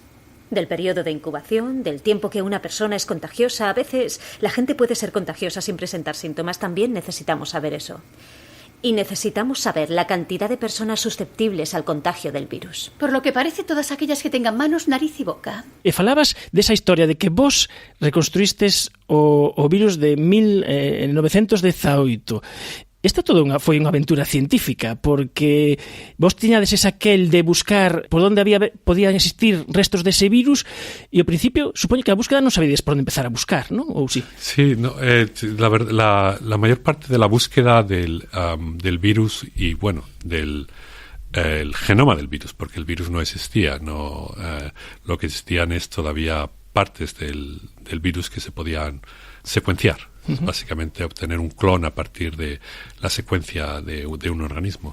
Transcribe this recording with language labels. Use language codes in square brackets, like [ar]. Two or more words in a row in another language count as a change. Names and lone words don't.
[es] Del periodo de incubación, del tiempo que una persona es contagiosa. A veces la gente puede ser contagiosa sin presentar síntomas. También necesitamos saber eso. Y necesitamos saber la cantidad de personas susceptibles al contagio del virus. Por lo que parece, todas aquellas que tengan manos, nariz y boca. [gl] E falabas desa historia de que vos reconstruístes o virus de 1918. Esta foi unha aventura científica, porque vos tiñades aquel de buscar por onde podían existir restos dese virus, e ao principio supoño que a búsqueda non sabedes por onde empezar a buscar, ¿no? Ou sí? [es] Sí, no, la mayor parte de la búsqueda del virus y, bueno, del el genoma del virus, porque el virus no existía, lo que existían es todavía partes del virus que se podían secuenciar. Básicamente obtener un clon a partir de la secuencia de un organismo.